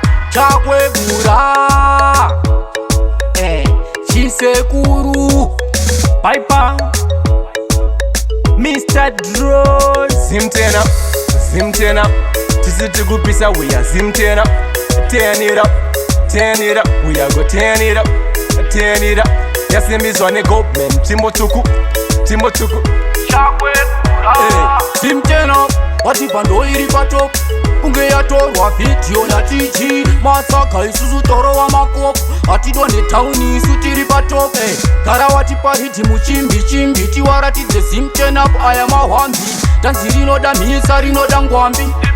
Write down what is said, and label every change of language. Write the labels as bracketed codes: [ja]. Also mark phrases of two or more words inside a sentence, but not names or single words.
[sn] Chakwegura. Eh, Chisekuru. Piper. Mister Drones. Zimtena, Zimtena. Tisiti kupisa, [en] we are Zimtena. Turn it up, turn it up. We are go turn it up, turn it up. [sn] Yasimbiswa ne government. Timbo Tsuku, Timbo Tsuku. Eh, Zimtena. Wati bando iri pa top. Kunge yatorwa video na T G. Masaka isusu toro wa makopo. Atidone town isu tiri pa top. Eh, gara wati pa hiti muchimbi chimbi. Tiwaratidze Zimtena up, aya mahwambi. Tanzi rinoda mhisa, rinoda ngwambi.